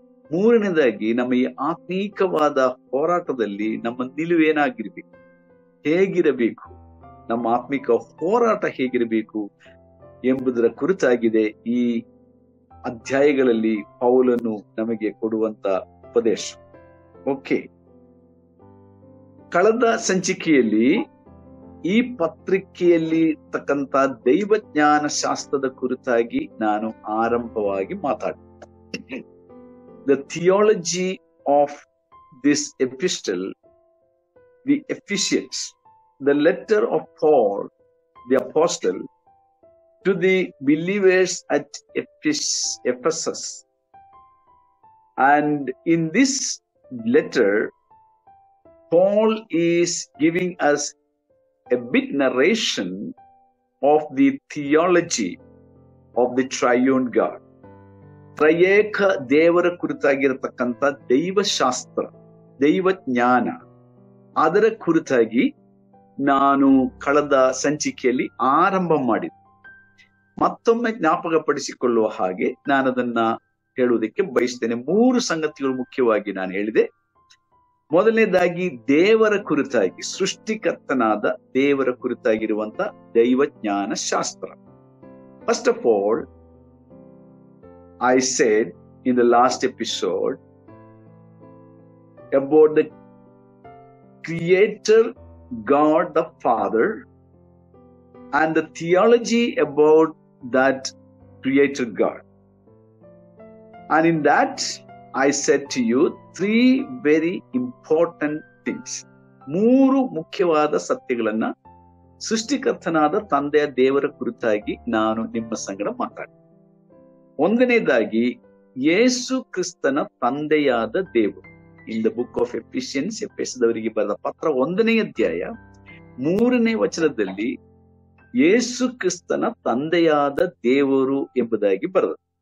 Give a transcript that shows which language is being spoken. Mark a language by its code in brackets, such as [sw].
[kn] ಮೂರನೇದಾಗಿ, ನಮ್ಮ ಈ ಆತ್ಮೀಕವಾದ ಹೋರಾಟದಲ್ಲಿ ನಮ್ಮ ನಿಲುವೇನಾಗಿರ್ಬೇಕು, ಹೇಗಿರಬೇಕು, ನಮ್ಮ ಆತ್ಮಿಕ ಹೋರಾಟ ಹೇಗಿರಬೇಕು ಎಂಬುದರ ಕುರಿತಾಗಿದೆ ಈ ಅಧ್ಯಾಯಗಳಲ್ಲಿ ಪೌಲನು ನಮಗೆ ಕೊಡುವಂತ ಉಪದೇಶ. ಓಕೆ, ಕಳೆದ ಸಂಚಿಕೆಯಲ್ಲಿ ಈ ಪತ್ರಿಕೆಯಲ್ಲಿ ತಕ್ಕಂತ ದೈವಜ್ಞಾನ ಶಾಸ್ತ್ರದ ಕುರಿತಾಗಿ ನಾನು ಆರಂಭವಾಗಿ ಮಾತಾಡಿದೆ. [en] The theology of this epistle, the Ephesians, the letter of Paul the apostle to the believers at Ephesus. And in this letter, Paul is giving us a big narration of the theology of the triune God. [kn] ತ್ರಯೇಕ ದೇವರ ಕುರಿತಾಗಿರತಕ್ಕಂಥ ದೈವಶಾಸ್ತ್ರ, ದೈವಜ್ಞಾನ, ಅದರ ಕುರಿತಾಗಿ ನಾನು ಕಳೆದ ಸಂಚಿಕೆಯಲ್ಲಿ ಆರಂಭ ಮಾಡಿದೆ. ಮತ್ತೊಮ್ಮೆ ಜ್ಞಾಪಕಪಡಿಸಿಕೊಳ್ಳುವ ಹಾಗೆ ನಾನು ಅದನ್ನ ಹೇಳುವುದಕ್ಕೆ ಬಯಸ್ತೇನೆ. 3 ಸಂಗತಿಗಳು ಮುಖ್ಯವಾಗಿ ನಾನು ಹೇಳಿದೆ. ಮೊದಲನೇದಾಗಿ, ದೇವರ ಕುರಿತಾಗಿ, ಸೃಷ್ಟಿಕರ್ತನಾದ ದೇವರ ಕುರಿತಾಗಿರುವಂತ ದೈವಜ್ಞಾನ ಶಾಸ್ತ್ರ. [en] First of all, I said in the last episode about the Creator God the Father and the theology about that Creator God. And in that I said to you 3 very important things. [kn] 3 ಮುಖ್ಯವಾದ ಸತ್ಯಗಳನ್ನ ಸೃಷ್ಟಿಕರ್ತನಾದ ತಂದೆಯ ದೇವರ ಕುರಿತಾಗಿ ನಾನು ನಿಮ್ಮ ಸಂಗಡ ಮಾತಾಡಿದೆ. ಒಂದನೇದಾಗಿ, ಯೇಸು ಕ್ರಿಸ್ತನ ತಂದೆಯಾದ ದೇವರು. [en] in the book of Ephesians, [kn] ಎಫೆಸದವರಿಗೆ ಬರೆದ ಪತ್ರ 1ನೇ ಅಧ್ಯಾಯ 3ನೇ ವಚನದಲ್ಲಿ ಯೇಸು ಕ್ರಿಸ್ತನ ತಂದೆಯಾದ ದೇವರು ಎಂಬುದಾಗಿ ಬರೆದ.